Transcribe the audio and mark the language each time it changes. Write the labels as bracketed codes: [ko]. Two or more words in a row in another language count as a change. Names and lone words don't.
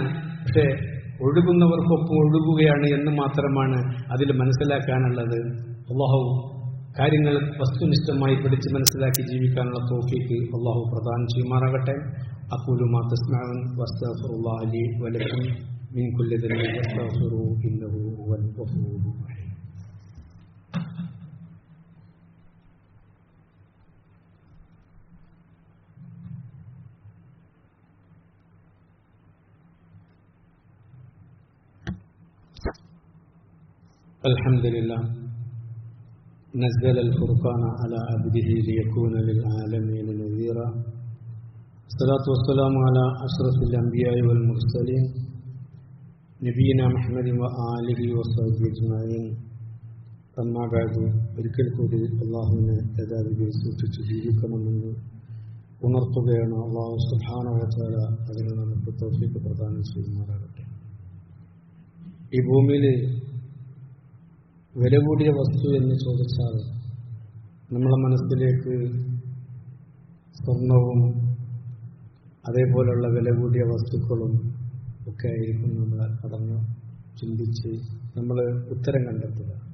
[ml] പക്ഷെ ഒഴുകുന്നവർക്കൊപ്പം ഒഴുകുകയാണ് എന്ന് മാത്രമാണ് അതിൽ മനസ്സിലാക്കാനുള്ളത്. അല്ലാഹു കാര്യങ്ങൾ വസ്തുനിഷ്ഠമായി പഠിച്ച് മനസ്സിലാക്കി ജീവിക്കാനുള്ള തൗഫീഖ് അല്ലാഹു പ്രദാനം ചെയ്യുമാറാകട്ടെ. [ar] أقول ما تسمعون وأستغفر الله لي ولكم من كل ذنب فاستغفروه إنه هو الغفور الرحيم. الحمد لله نزل الفرقان على عبده ليكون للعالمين نذيرا. الصلاة والسلام على أشرف الأنبياء والمرسلين نبينا محمد وآله وصحبه أجمعين. أما بعد, [ml] ഒരിക്കൽ കൂടി അല്ലാഹുവിനെ യഥാവിധിയിൽ സൂക്ഷിച്ച് ജീവിക്കണമെന്ന് ഉണർത്തുകയാണ്. [ar] الله سبحانه وتعالى [ml] അതിന് നമുക്ക് തൗഫീഖ് പ്രദാനം ചെയ്യുമാറാകട്ടെ. ഈ ഭൂമിയിൽ വില കൂടിയ വസ്തു എന്ന് ചോദിച്ചാൽ നമ്മളെ മനസ്സിലേക്ക് സ്വർണവും അതേപോലുള്ള വില കൂടിയ വസ്തുക്കളും ഒക്കെ ആയിരിക്കും നമ്മൾ കടന്ന് ചിന്തിച്ച് നമ്മൾ ഉത്തരം കണ്ടെത്തുക.